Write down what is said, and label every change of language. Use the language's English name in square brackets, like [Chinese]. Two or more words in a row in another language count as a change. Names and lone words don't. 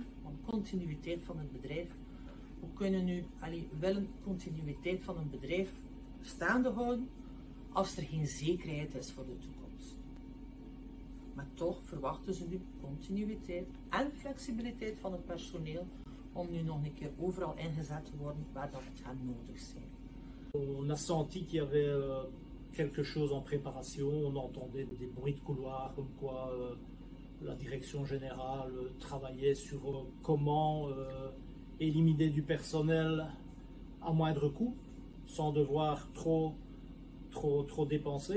[Dutch] Want continuïteit van het bedrijf. We kunnen nu wel een continuïteit van een bedrijf staande houden als er geen zekerheid is voor de toekomst. Maar toch verwachten ze nu continuïteit en flexibiliteit van het personeel om nu nog een keer overal ingezet te worden waar dat het gaat nodig zijn. [French] On a senti qu'il y avait quelque chose en préparation, on entendait des bruits de couloir comme quoi la direction générale travaillait sur comment éliminer du personnel à moindre coût, sans devoir trop dépenser.